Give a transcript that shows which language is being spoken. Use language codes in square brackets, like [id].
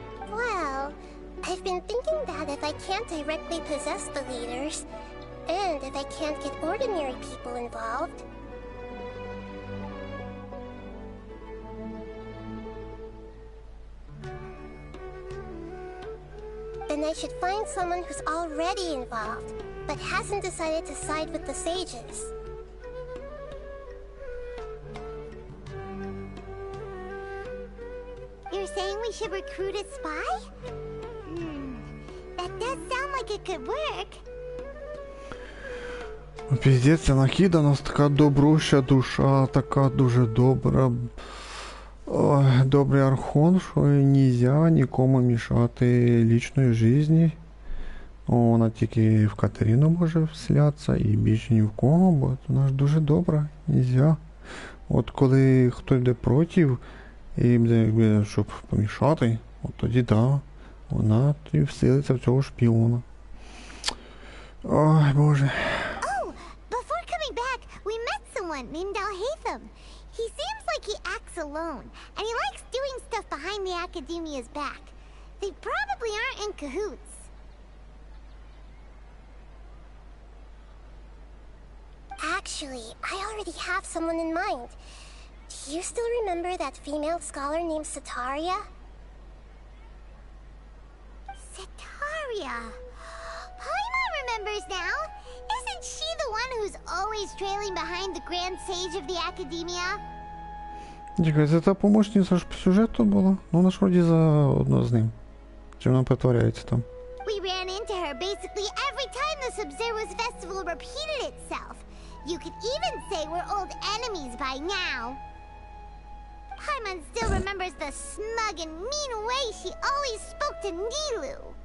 [en] Well, I've been thinking that if I can't directly possess the leaders, and if I can't get ordinary people involved, then I should find someone who's already involved, but hasn't decided to side with the sages. You're saying we should recruit a spy? That does sound like it could work. [uk] Піздець, ця Нахіда у нас така добруща душа, така дуже добра. Ой, добрий архон, що нельзя нікому мішати лічної житті. Вона тільки в Катерину може вселятися і більше ні в кого, бо вона ж дуже добра, нельзя. От коли хтось йде проти і буде, щоб помішати, от тоді да, вона тоді вселиться в цього шпіона. Ой, Боже. [en] Before coming back, we met someone named Alhaitham. He seems like he acts alone, and he likes doing stuff behind the Academia's back. They probably aren't in cahoots. Actually, I already have someone in mind. Do you still remember that female scholar named Sataria? Sataria. Paimon remembers now. Isn't she the one who's always trailing behind the Grand Sage of the Academia? [uk] Чекай, це та помощниця ж по сюжету була? Ну вона ж вроді заодно з ним. Чи вона притворяється там? [en] We ran into her basically every time the Sub-Zero's festival repeated itself. You could even say we're old enemies by now. Paimon still remembers the smug and mean way she always spoke to Nilu.